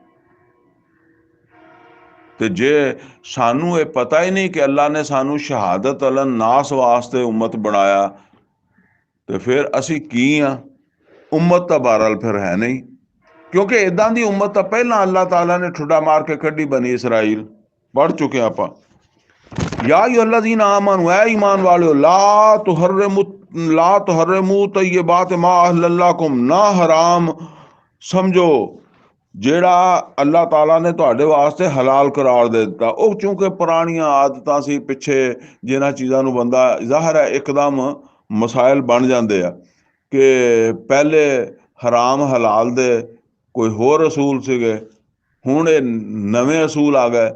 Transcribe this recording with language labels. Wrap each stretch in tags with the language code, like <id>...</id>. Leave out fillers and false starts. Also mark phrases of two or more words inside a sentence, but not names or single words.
<pa>ਤੇ ਜੇ ਸਾਨੂੰ ਇਹ ਪਤਾ ਹੀ ਨਹੀਂ ਕਿ ਅੱਲਾ ਨੇ ਸਾਨੂੰ</pa> <ar>شهادة على الناس</ar> <pa>ਵਾਸਤੇ ਉਮਤ ਬਣਾਇਆ, ਤੇ ਫਿਰ ਅਸੀਂ ਕੀ ਆ? ਉਮਤ ਤਾਂ ਬਹਰਹਾਲ ਫਿਰ ਹੈ ਨਹੀਂ, ਕਿਉਂਕਿ ਇਦਾਂ ਦੀ ਉਮਤ ਤਾਂ ਪਹਿਲਾਂ ਅੱਲਾਹ ਤਾਲਾ ਨੇ ਠੁੱਡਾ ਮਾਰ ਕੇ ਕੱਢੀ, ਬਨੀ ਇਸਰਾਈਲ ਪੜ੍ਹ ਚੁੱਕੇ ਆਪਾਂ।</pa> <ar>يا أيها الذين آمنوا,</ar> <pa>ਐ ਈਮਾਨ ਵਾਲਿਓ,</pa> <ar>لا تحرموا طيبات ما أحل لكم,</ar> <pa>ਨਾ ਹਰਾਮ ਸਮਝੋ ਜਿਹੜਾ ਅੱਲਾਹ ਤਾਲਾ ਨੇ ਤੁਹਾਡੇ ਵਾਸਤੇ ਹਲਾਲ ਕਰਾਰ ਦੇ ਦਿੱਤਾ। ਉਹ ਚੂੰਕਿ ਪੁਰਾਣੀਆਂ ਆਦਤਾਂ ਸੀ ਪਿੱਛੇ, ਜਿਨ੍ਹਾਂ ਚੀਜ਼ਾਂ ਨੂੰ ਬੰਦਾ ਜ਼ਾਹਰ ਹੈ ਇੱਕਦਮ ਮਸਾਇਲ ਬਣ ਜਾਂਦੇ ਆ ਕਿ ਪਹਿਲੇ ਹਰਾਮ ਹਲਾਲ ਦੇ ਕੋਈ ਹੋਰ ਅਸੂਲ ਸੀਗੇ, ਹੁਣ ਇਹ ਨਵੇਂ ਅਸੂਲ ਆ ਗਏ।</pa>